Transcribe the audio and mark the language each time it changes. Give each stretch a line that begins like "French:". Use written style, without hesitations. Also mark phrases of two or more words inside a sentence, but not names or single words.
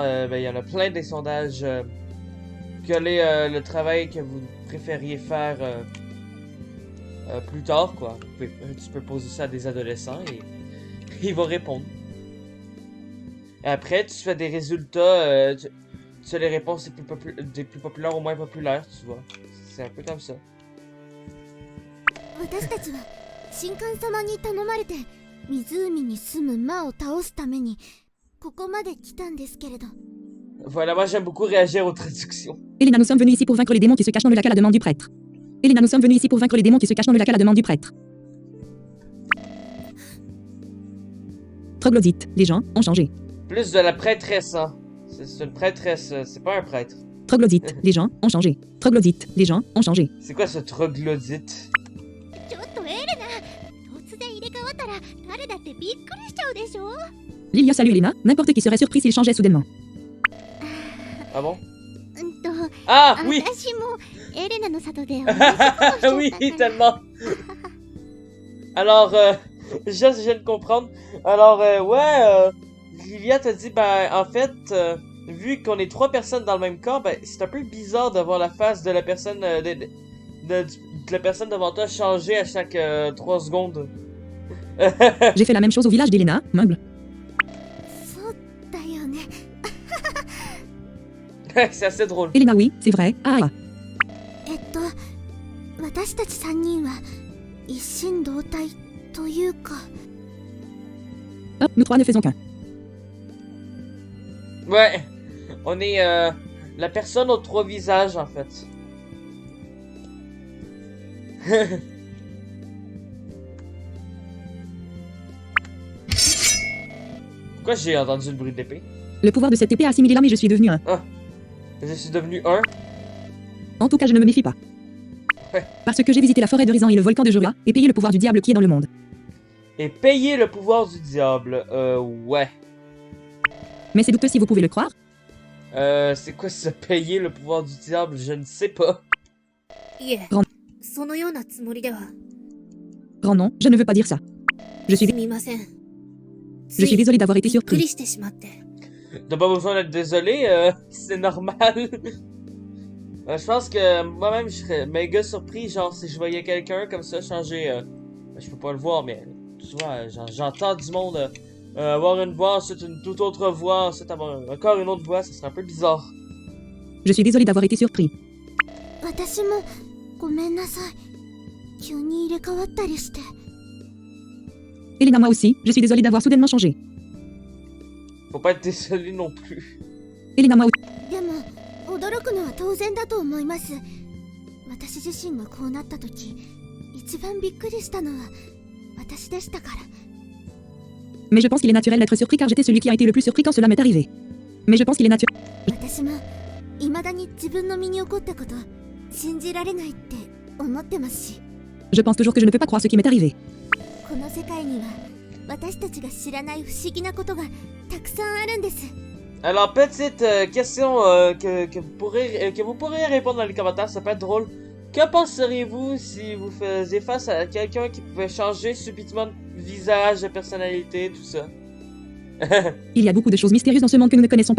French: Ben, il y en a plein des sondages. Quel est le travail que vous préfériez faire plus tard, quoi. Tu peux poser ça à des adolescents et ils vont répondre. Et après, tu fais des résultats, tu fais les réponses des plus populaires au moins populaires, tu vois. C'est un peu comme ça.
Japanese: 私たちは神官様に頼まれて湖に住む魔を倒すためにここまで来たんですけれど。
French: Voilà, moi j'aime beaucoup réagir aux traductions. Elena, nous sommes venus ici pour vaincre les démons qui se cachent dans le lac à la demande du prêtre. Elena, nous sommes venus ici pour vaincre les démons qui se cachent dans le lac à la demande du prêtre. Troglodyte, les gens ont changé. Plus de la prêtresse, hein. C'est une prêtresse, c'est pas un prêtre. Troglodyte, les gens ont changé. Troglodyte, les gens ont changé. C'est quoi ce troglodyte?
Japanese: ちょっとエレナ、突然入れ替わったら誰だってびっくりしちゃうでしょ。
French: Lilia, salut Elena, n'importe qui serait surpris s'il changeait soudainement. Ah bon?
Japanese: うんと、
French: Ah, oui!
Japanese: 私もエレナの里で同じことしちゃったから。
French: Oui, tellement! Alors, je viens de comprendre. Alors, ouais, Lilia t'a dit, ben, en fait, vu qu'on est 3 personnes dans le même corps, ben, c'est un peu bizarre de voir la face de la personne, de la personne devant toi changer à chaque 3 secondes. J'ai fait la même chose au village d'Elena, meuble.
Japanese: そうだよね。
French: C'est assez drôle. Elena, oui, c'est vrai. Ah,
Japanese: 私たち3人は一心同体というか。
French: hop, nous trois ne faisons qu'un. Ouais, on est la personne aux 3 visages, en fait. Pourquoi j'ai entendu le bruit d'épée? Le pouvoir de cette épée a assimilé l'âme et je suis devenu un. Je suis devenu un. En tout cas, je ne me méfie pas. Ouais. Parce que j'ai visité la forêt de Rizan et le volcan de Jorua, et payé le pouvoir du diable qui est dans le monde. Et payer le pouvoir du diable. Ouais. Mais c'est douteux si vous pouvez le croire. C'est quoi ça, payer le pouvoir du diable? Je ne sais pas.
Japanese: いえロン、そのようなつもりでは。
French: Grand non, je ne veux pas dire ça. Je
Japanese: す
French: suis,
Japanese: みません。
French: je suis désolé d'avoir été
Japanese: びっくり
French: surpris.
Japanese: してしまって。
French: T'as pas besoin d'être désolé, c'est normal. Je pense que moi-même, je serais méga surpris, genre, si je voyais quelqu'un comme ça changer. Je peux pas le voir, mais tu vois, j'entends du monde avoir une voix, ensuite une toute autre voix, ensuite avoir encore une autre voix, ça serait un peu bizarre. Je suis désolé d'avoir été surpris.
Japanese: 私もごめんなさい。急に入れ替わったりして。
French: Elena, moi aussi, je suis désolé d'avoir soudainement changé. Faut pas être désolé non plus. Elena, moi aussi.
Japanese: でも驚くのは当然だと思います。私自身がこうなった時、一番びっくりしたのは私でしたから。
French: Mais je pense qu'il est naturel d'être surpris car j'étais celui qui a été le plus surpris quand cela m'est arrivé. Mais je pense qu'il est naturel.
Japanese: 私も未だに自分の身に起こったこと信じられないって思ってますし。
French: Je pense toujours que je ne peux pas croire ce qui m'est arrivé.
Japanese: この世界には私たちが知らない不思議なことがたくさんあるんです。
French: Alors, petite question que vous pourrez répondre dans les commentaires, ça peut être drôle. Que penseriez-vous si vous faisiez face à quelqu'un qui pouvait changer subitement de visage, de personnalité, tout ça? Il y a beaucoup de choses mystérieuses dans ce monde que nous ne connaissons pas.